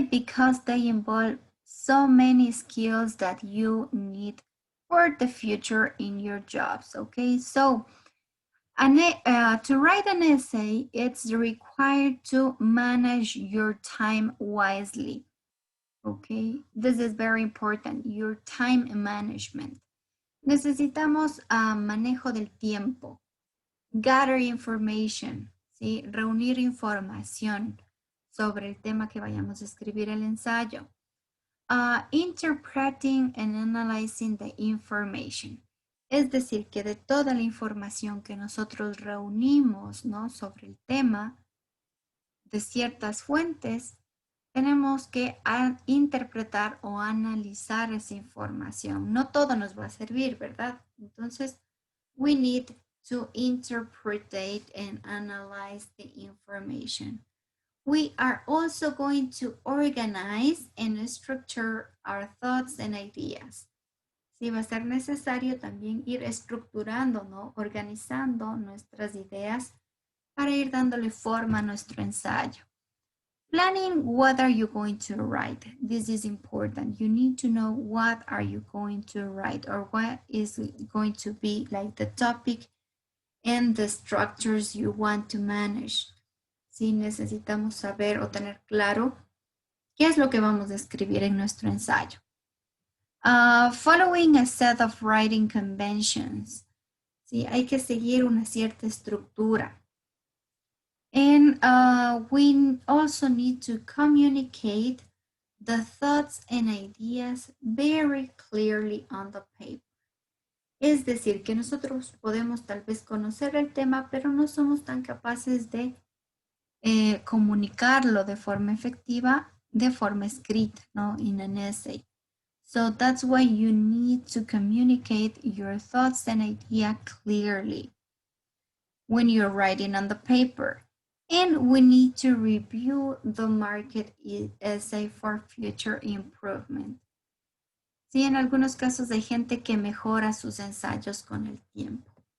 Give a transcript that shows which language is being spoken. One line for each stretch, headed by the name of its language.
English: Because they involve so many skills that you need for the future in your jobs, okay? So to write an essay, it's required to manage your time wisely. Okay, this is very important, your time management.
Spanish: Necesitamos manejo del tiempo,
English: gather information,
Spanish: ¿sí? Reunir información sobre el tema que vayamos a escribir el ensayo.
English: Interpreting and analyzing the information.
Spanish: Es decir, que de toda la información que nosotros reunimos, ¿no? Sobre el tema, de ciertas fuentes, tenemos que interpretar o analizar esa información. No todo nos va a servir, ¿verdad? Entonces,
English: we need to interpret and analyze the information. We are also going to organize and structure our thoughts and ideas.
Spanish: Sí, va a ser necesario también ir estructurando, ¿no? Organizando nuestras ideas para ir dándole forma a nuestro ensayo.
English: Planning what are you going to write. This is important. You need to know what are you going to write, or what is going to be like the topic and the structures you want to manage.
Spanish: Sí, necesitamos saber o tener claro qué es lo que vamos a escribir en nuestro ensayo.
English: Following a set of writing conventions.
Spanish: Sí, hay que seguir una cierta estructura.
English: And we also need to communicate the thoughts and ideas very clearly on the paper.
Spanish: Es decir, que nosotros podemos tal vez conocer el tema, pero no somos tan capaces de comunicarlo de forma efectiva, de forma escrita, ¿no?
English: In an essay. So that's why you need to communicate your thoughts and idea clearly when you're writing on the paper. And we need to review the market essay for future improvement.
Spanish: Sí, en algunos casos hay gente que mejora sus ensayos con el tiempo.